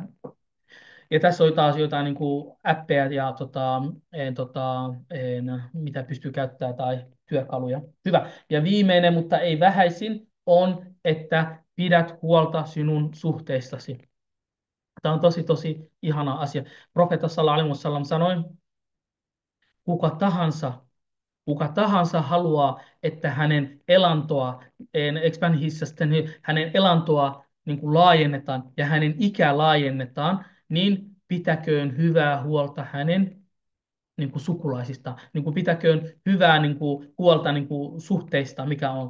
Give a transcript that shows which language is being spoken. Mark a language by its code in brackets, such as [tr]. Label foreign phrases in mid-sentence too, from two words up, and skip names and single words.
[fi] Ja tässä oli taas jotain niin kuin appeja ja mitä pystyy käyttämään tai työkaluja. Hyvä. Ja viimeinen, mutta ei vähäisin, on, että pidät huolta sinun suhteistasi. Tämä on tosi ihana asia. Profeetta [ar] صلى الله عليه وسلم [fi] sanoi, kuka tahansa, kuka tahansa haluaa, että hänen elantoa, hänen elantoa niin kuin laajennetaan ja hänen ikää laajennetaan, niin pitäköön hyvää huolta hänen niin kuin sukulaisista, niin kuin pitäköön hyvää niin kuin, huolta niin kuin, suhteista, mikä on.